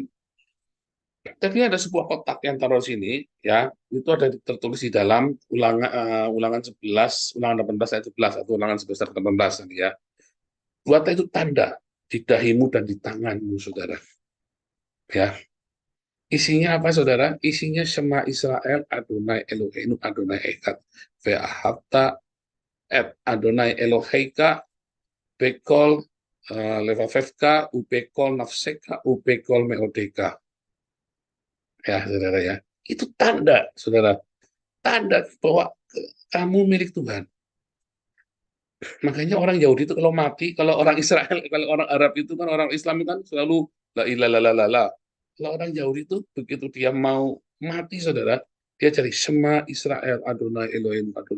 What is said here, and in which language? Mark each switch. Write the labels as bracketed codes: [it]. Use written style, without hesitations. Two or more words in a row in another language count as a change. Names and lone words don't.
[id] Tapi ada sebuah kotak yang taruh sini, ya, itu ada tertulis di dalam ulangan 11, ulangan 18 ayat 11 atau ulangan 11 ayat 18 tadi ya. Buatlah itu tanda di dahimu dan di tanganmu, saudara. Ya, isinya apa, saudara? [he] Isinya שמע ישראל, אדוני אלוהינו, אדוני אחד. ואהבת את אדוני אלוהיך, בכל לבבך, ובכל נפשך, ובכל מאודך. [id] Ya, saudara ya. Itu tanda, saudara. Tanda bahwa kamu milik Tuhan. Makanya orang Yahudi itu kalau mati, kalau orang Israel, kalau orang Arab itu kan, orang Islam itu kan selalu [ar] لا إله إلا الله. [id] Kalau orang Yahudi itu begitu dia mau mati, saudara, dia cari [he] שמע ישראל, אדוני אלוהים, אדוני.